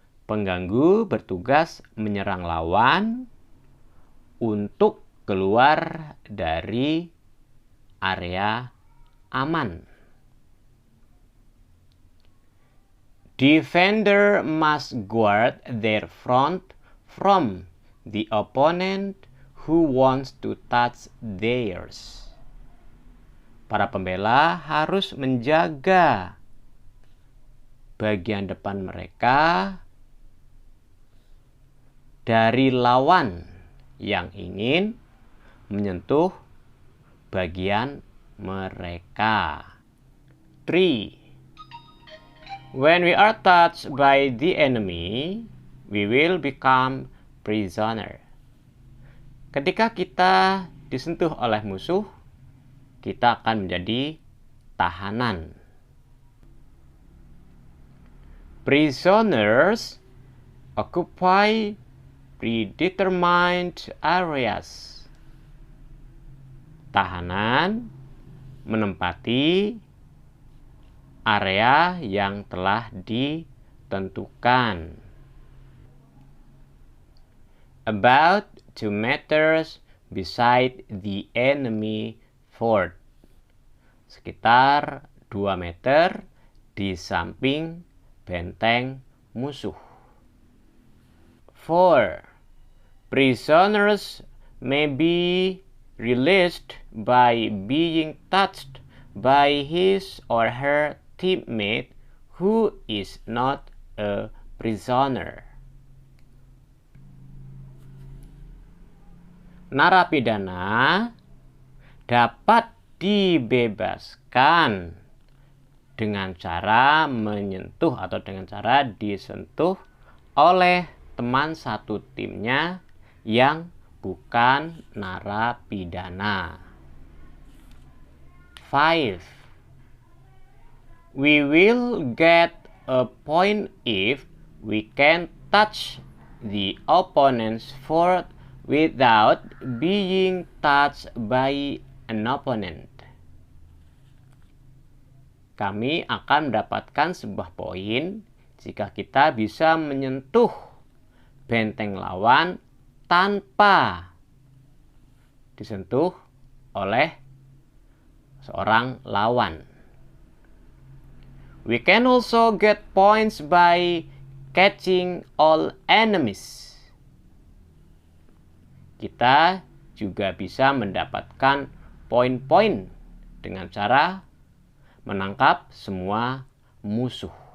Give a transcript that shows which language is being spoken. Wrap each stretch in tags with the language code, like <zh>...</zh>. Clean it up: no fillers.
<id>Pengganggu bertugas menyerang lawan untuk keluar dari area aman.</id> <en>Defender must guard their front from the opponent who wants to touch theirs.</en> <id>para pembela harus menjaga bagian depan mereka dari lawan yang ingin menyentuh bagian mereka.</id> <en>3. When we are touched by the enemy, we will become prisoner.</en> <id>Ketika kita disentuh oleh musuh, kita akan menjadi tahanan.</id> <en>Prisoners occupy predetermined areas.</en> <id>Tahanan menempati area yang telah ditentukan.</id> <en>About 2 meters beside the enemy fort.</en> <id>Sekitar 2 meter di samping benteng musuh. 4.</id> <en>Prisoners may be released by being touched by his or her teammate who is not a prisoner.</en> <id>Narapidana dapat dibebaskan dengan cara menyentuh atau dengan cara disentuh oleh teman satu timnya yang bukan narapidana.</id> <en>5. We will get a point if we can touch the opponent's fort without being touched by an opponent.</en> <id>Kami akan mendapatkan sebuah poin jika kita bisa menyentuh benteng lawan tanpa disentuh oleh seorang lawan.</id> <en>We can also get points by catching all enemies.</en> <id>Kita juga bisa mendapatkan poin-poin dengan cara menangkap semua musuh.</id>